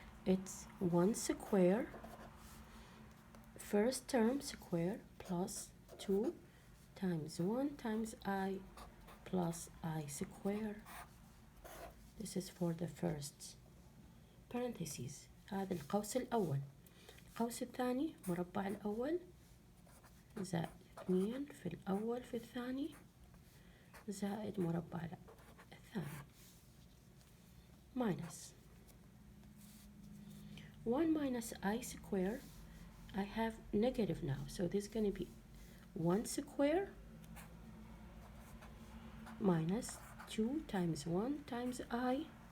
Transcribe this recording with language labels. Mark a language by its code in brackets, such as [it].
[en] It's 1 square, first term square, plus 2 times 1 times I plus I square. This is for the first parentheses. [ar] هذا القوس الأول. القوس الثاني مربع الأول زائد 2 في الأول في الثاني زائد مربع الثاني [en] minus 1 minus I square. I have negative now, so this is going to be 1 square minus 2 times 1 times I.